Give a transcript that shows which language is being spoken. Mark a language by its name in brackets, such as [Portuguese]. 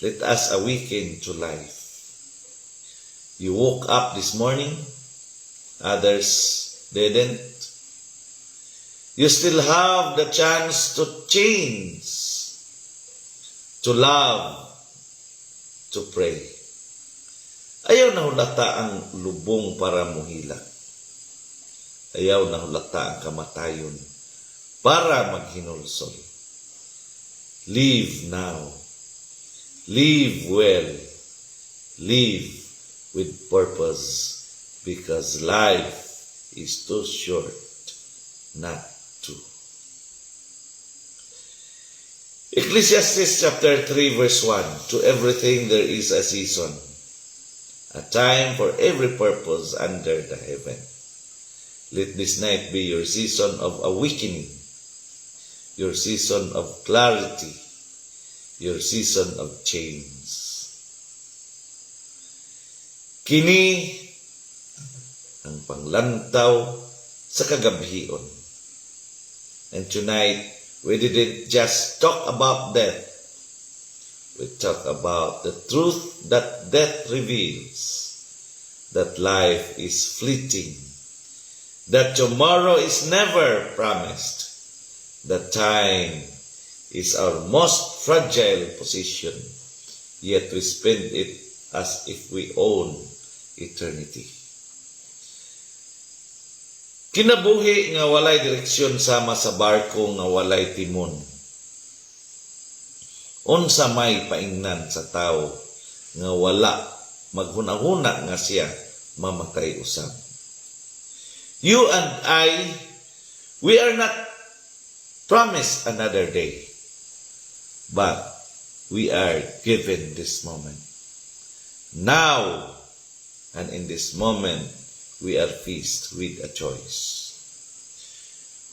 [English] Let us awaken to life. You woke up this morning, others didn't. You still have the chance to change, to love, to pray. [Cebuano] Ayaw na hulata ang lubong para muhila. Ayaw na hulata ang kamatayon para maghinulsol. [English] Live now. Live well. Live with purpose, because life is too short not to. Ecclesiastes chapter 3 verse 1, to everything there is a season, a time for every purpose under the heaven. Let this night be your season of awakening, your season of clarity, your season of change. [Cebuano] Kini ang panglantaw sa kagabihion. [English] And tonight, we didn't just talk about death. We talk about the truth that death reveals, that life is fleeting, that tomorrow is never promised, that time is our most fragile position, yet we spend it as if we own eternity. [Cebuano] Kinabuhi nga walay direksyon sama sa barko nga walay timon. Unsa may paingnan sa tao nga wala maghunahuna nga siya mamatay usab. [English] You and I, we are not promised another day, but we are given this moment. Now, and in this moment, we are faced with a choice.